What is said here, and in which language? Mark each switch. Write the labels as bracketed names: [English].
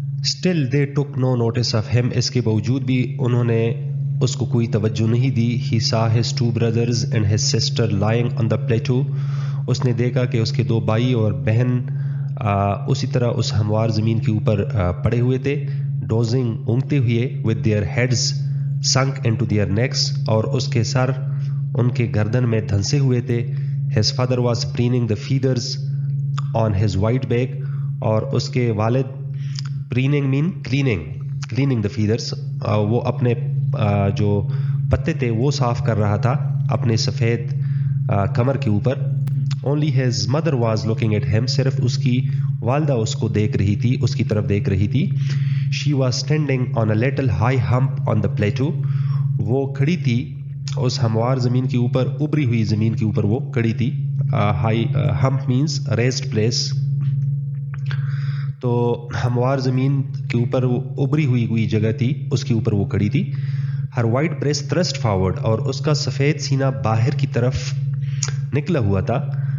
[English] Still they took no notice of him. [Urdu] اس کے باوجود بھی انہوں نے اس کو کوئی توجہ نہیں دی. [English] He saw his two brothers and his sister lying on the plateau. [Urdu] اس نے دیکھا کہ اس کے دو بھائی اور بہن اسی طرح اس ہموار زمین کے اوپر پڑے ہوئے تھے. [English] Dozing، [Urdu] اونگتے ہوئے [English] with their heads sunk into their necks، [Urdu] اور اس کے سر ان کے گردن میں دھنسے ہوئے تھے. [English] His father was preening the feathers on his white back، [Urdu] اور اس کے والد [English] preening mean cleaning the feathers، [Urdu] وہ اپنے جو پتے تھے وہ صاف کر رہا تھا اپنے سفید کمر کے اوپر. [English] Only his mother was looking at him، [Urdu] صرف اس کی والدہ اس کو دیکھ رہی تھی، اس کی طرف دیکھ رہی تھی. [English] She was standing on a little high hump on the plateau. [Urdu] وہ کھڑی تھی اس ہموار زمین کے اوپر، ابری ہوئی زمین کے اوپر وہ کھڑی تھی. [English] high hump means raised place. [Urdu] تو ہموار زمین کے اوپر وہ ابری ہوئی جگہ تھی، اس کے اوپر وہ کھڑی تھی. [English] Her white breast thrust forward، [Urdu] اور اس کا سفید سینہ باہر کی طرف نکلا ہوا تھا.